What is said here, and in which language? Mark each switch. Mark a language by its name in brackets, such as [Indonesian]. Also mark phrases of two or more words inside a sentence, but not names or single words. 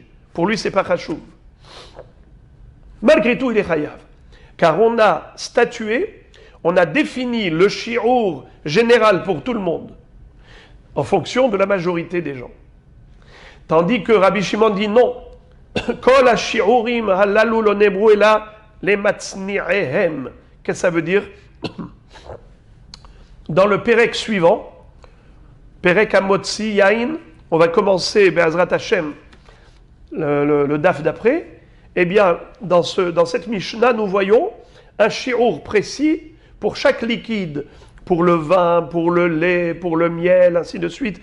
[French] Pour lui, c'est pas chachouv. Malgré tout, il est chayav. Car on a statué, on a défini le shi'ur général pour tout le monde, en fonction de la majorité des gens. Tandis que Rabbi Shimon dit non. [Hebrew] כל השיעורים הללו לא נבראו אלא למצניעיהם. [French] Qu'est-ce que ça veut dire? Dans le Pérek suivant, Pérek Amotzi Yain, on va commencer [Hebrew] בעזרת השם, [French] le daf d'après. Eh bien, dans cette Mishnah, nous voyons un shi'ur précis pour chaque liquide, pour le vin, pour le lait, pour le miel, ainsi de suite.